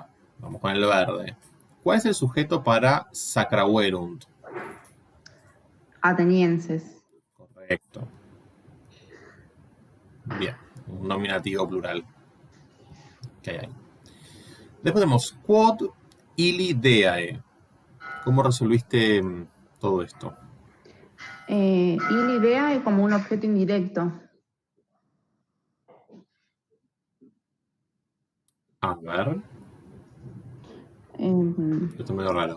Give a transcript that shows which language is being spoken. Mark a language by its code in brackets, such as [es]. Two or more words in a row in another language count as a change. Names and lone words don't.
[es] Vamos con el verde. ¿Cuál es el sujeto para sacraverunt? Atenienses. Correcto. Bien, un nominativo plural que hay ahí. Después tenemos [la] quod illi deae. [es] ¿Cómo resolviste todo esto? Y la idea es como un objeto indirecto. A ver, Em, esto es medio raro.